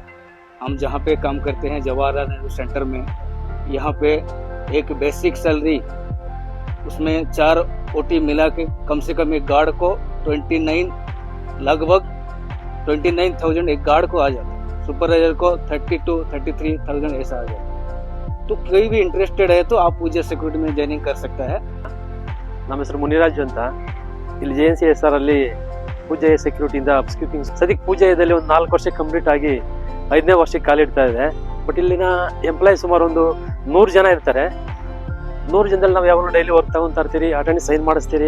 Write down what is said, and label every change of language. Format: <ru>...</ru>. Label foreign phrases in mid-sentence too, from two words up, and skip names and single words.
<hi>हम जहाँ पे काम करते हैं जवाहरलाल नेहरू सेंटर में, यहाँ पे एक</hi> <en>basic salary,</en> <hi>उसमें 4 OT मिला के कम से कम एक गार्ड को लगभग 29,000 एक गार्ड को आ जाता है. सुपरवाइजर को 32-33,000 ऐसा आ जाता है. तो कोई भी इंटरेस्टेड है तो आप पूजा सिक्योरिटी में ज्वाइनिंग कर सकता है.</hi> <kn>ನಮ್ಮ ಹೆಸರು ಮುನಿರಾಜು ಅಂತ. ಇಲ್ಲಿ JNCSR ಅಲ್ಲಿ ಪೂಜೆ ಸೆಕ್ಯೂರಿಟಿಯಿಂದ ಅಪ್ಸ್ಕೀಪಿಂಗ್ ಸದ್ಯಕ್ಕೆ ಪೂಜೆಯಲ್ಲಿ ಒಂದು 4 ವರ್ಷ ಕಂಪ್ಲೀಟ್ ಆಗಿ 5ನೇ ವರ್ಷಕ್ಕೆ ಕಾಲಿಡ್ತಾ ಇದೆ. ಬಟ್ ಇಲ್ಲಿನ ಎಂಪ್ಲಾಯ್ ಸುಮಾರು ಒಂದು 100 ಜನ ಇರ್ತಾರೆ. 100 ಜನದಲ್ಲಿ ನಾವು ಯಾವಾಗಲೂ</kn> <en>daily work</en> <kn>ತಗೊತಾ ಇರ್ತೀರಿ,</kn> <en>attendance sign</en> <kn>ಮಾಡಿಸ್ತೀರಿ.</kn>